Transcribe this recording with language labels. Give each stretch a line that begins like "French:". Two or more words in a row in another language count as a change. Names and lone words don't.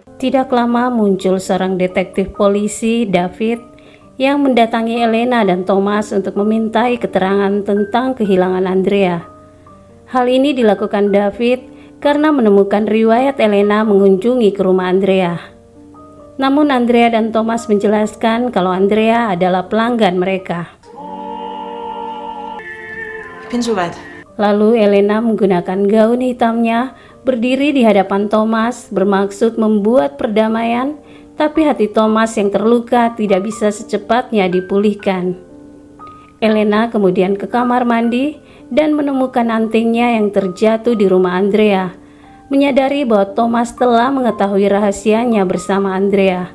Indonesian: Tidak lama muncul seorang detektif polisi, David, yang mendatangi Elena dan Thomas untuk memintai keterangan tentang kehilangan Andrea. Hal ini dilakukan David karena menemukan riwayat Elena mengunjungi ke rumah Andrea. Namun Andrea dan Thomas menjelaskan kalau Andrea adalah pelanggan mereka.
German: Ich bin soweit.
Indonesian: Lalu Elena menggunakan gaun hitamnya berdiri di hadapan Thomas bermaksud membuat perdamaian, tapi hati Thomas yang terluka tidak bisa secepatnya dipulihkan. Elena kemudian ke kamar mandi dan menemukan antingnya yang terjatuh di rumah Andrea, menyadari bahwa Thomas telah mengetahui rahasianya bersama Andrea.